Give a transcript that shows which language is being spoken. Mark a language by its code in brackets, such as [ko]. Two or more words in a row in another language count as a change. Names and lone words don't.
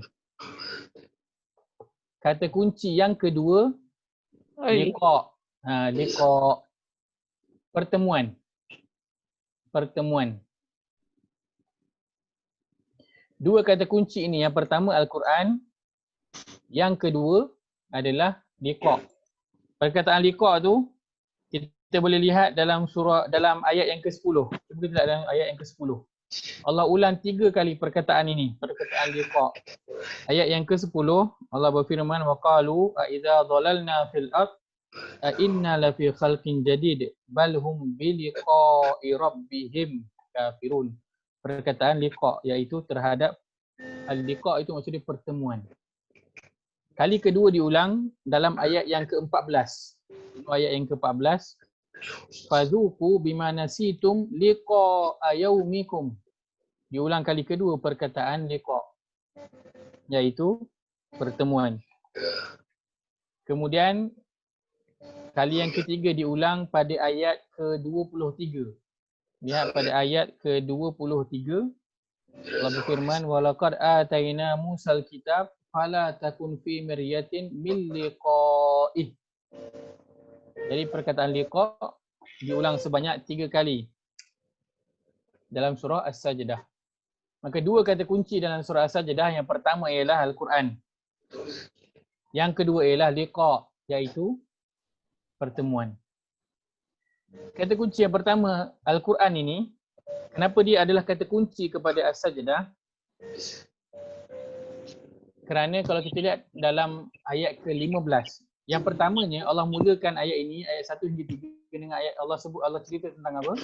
[ms] Kata kunci yang kedua, liqa'. Liqa, pertemuan. Dua kata kunci ini, yang pertama Al-Quran, yang kedua adalah liqa. Perkataan liqa tu kita boleh lihat dalam ayat yang ke-10. Cuba kita lihat dalam ayat yang ke-10. Allah ulang 3 kali perkataan ini, perkataan liqa. Ayat yang ke-10 Allah berfirman, [ar] وقالوا أإذا ضللنا في الأرض أإنا لفي خلق جديد بل هم بلقاء ربهم كافرون. [ms] Perkataan liqa iaitu terhadap al-liqa itu maksudnya pertemuan. Kali kedua diulang dalam ayat yang ke-14. Ayat yang ke-14, [ar] فذوقوا بما نسيتم لقاء يومكم. [ms] Diulang kali kedua perkataan liqa, iaitu pertemuan. Kemudian kali yang ketiga diulang pada ayat ke-23. Lihat pada ayat ke-23, Allah berfirman, [ar] ولقد آتينا موسى الكتاب فلا تكن في مرية من لقائه. [ms] Jadi perkataan liqa diulang sebanyak 3 kali dalam surah As-Sajdah. Maka dua kata kunci dalam surah As-Sajdah, yang pertama ialah Al-Quran. Yang kedua ialah liqa, iaitu pertemuan. Kata kunci yang pertama Al-Quran ini, kenapa dia adalah kata kunci kepada As-Sajdah? Kerana kalau kita lihat dalam ayat ke-15, yang pertamanya Allah mulakan ayat ini, ayat 1 hingga 3 dengan ayat Allah cerita tentang apa?